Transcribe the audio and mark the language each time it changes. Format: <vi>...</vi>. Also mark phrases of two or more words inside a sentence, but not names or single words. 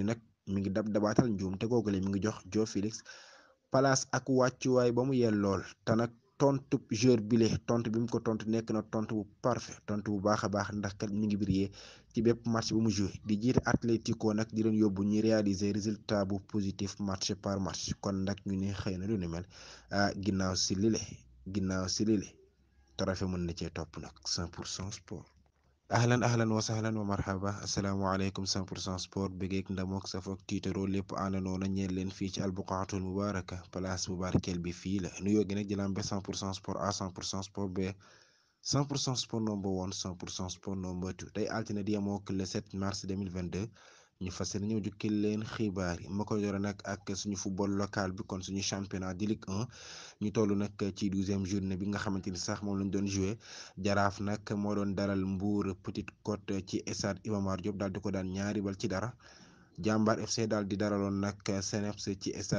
<wo>nag mi ngi dabaatal njuum te googale mi ngi jox Joao Félix place ak wàccuwaay ba mu yellool te nag tontu joueur bile tontu bi mu ko tontu nekk na tontu bu parfait tontu bu baax a baax ndax kat mi ngi brillé ci bépp match bu mu joué di jiite Atlético nag di leen yóbbu ñi</wo> <fr>réaliser résultat</fr> <wo>bu positif</wo> <fr>match par match</fr> <wo>kon nag ñu ne xëy na lu ni mel ginnaaw si lile trophée mën na cee topp nag 100% sport.</wo> <ar>أهلا وسهلا ومرحبا</ar> <wo>asalaamaaleykum 100% sport bëggeek ndamook safook tiitaroo lépp àndandoo na ñeel leen fii ci</wo> <ar>البقعة المباركة</ar> <wo>place bu barkeel bi fii la nuyoo gi nag jëlaam ba 100% sport à 100% sport ba 100% sport number 1 100% sport number 2 tey altine di yemook le 7 mars 2022 ñu fas yéene ñëw jukkil leen xibaar yi ma ko yore nag ak suñu</wo> <fr>football local</fr> <wo>bi kon suñu championnat di Ligue 1 ñu toll nag ci 12e journée bi nga xamante ni sax moom lañ doon joué jaraaf nag moo doon dalal Mbour Petite Côte ci stade Iba Mar Diop daal di ko daan 2-0 Jàmbaar FC daal di daraloon nag CNEPS ci stade</wo>